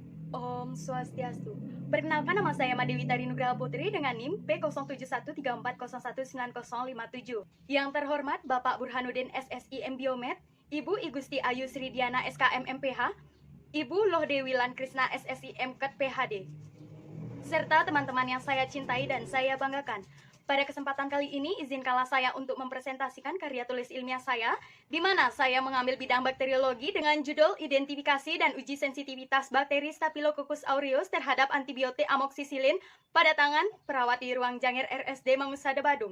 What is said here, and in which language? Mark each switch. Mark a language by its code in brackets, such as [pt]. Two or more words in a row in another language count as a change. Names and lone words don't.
[ban] Om Swastiastu. [id] Perkenalkan, nama saya Madewita Nugraha Putri dengan NIM P071341909057. Yang terhormat Bapak Burhanuddin SSI MBiomed, Ibu Igusti Ayu Sridiana SKM MPH, Ibu Loh Dewi Lan Krisna SSI MKet PhD, serta teman-teman yang saya cintai dan saya banggakan. Pada kesempatan kali ini, izinkanlah saya untuk mempresentasikan karya tulis ilmiah saya, di mana saya mengambil bidang bakteriologi dengan judul Identifikasi dan Uji Sensitivitas Bakteri Staphylococcus aureus terhadap antibiotik amoksisilin pada tangan perawat di Ruang Janger RSD Mangusada Badung.